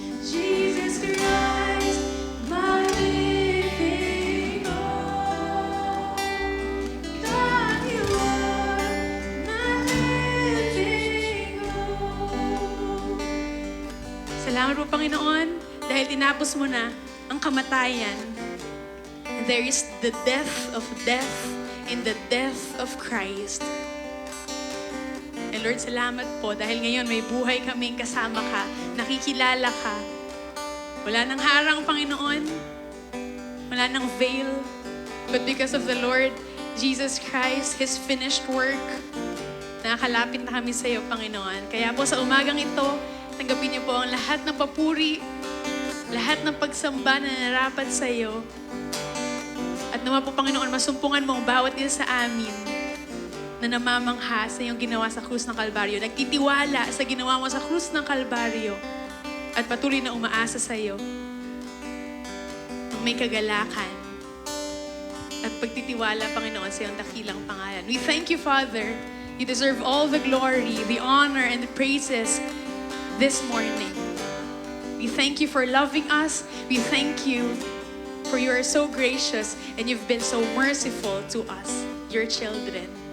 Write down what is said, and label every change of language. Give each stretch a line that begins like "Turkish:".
English: Jesus Christ, my living hope. God, you are my living hope.
Filipino: Salamat po, Panginoon, dahil tinapos mo na ang kamatayan.
English: There is the death of death in the death of Christ.
Filipino: Lord, salamat po dahil ngayon may buhay kaming kasama ka, nakikilala ka. Wala nang harang, Panginoon. Wala nang veil.
English: But because of the Lord Jesus Christ, His finished work,
Filipino: nakakalapit na kami sa iyo, Panginoon. Kaya po sa umagang ito, tanggapin niyo po ang lahat ng papuri, lahat ng pagsamba na narapat sa iyo. At naman po, Panginoon, masumpungan mo ang bawat isa sa amin na namamangha sa iyong ginawa sa krus ng Kalbaryo, nagtitiwala sa ginawa mo sa krus ng Kalbaryo, at patuloy na umaasa sa iyo ng may kagalakan at pagtitiwala, Panginoon, sa iyong dakilang pangalan.
English: We thank you, Father. You deserve all the glory, the honor, and the praises this morning. We thank you for loving us. We thank you for you are so gracious and you've been so merciful to us, your children.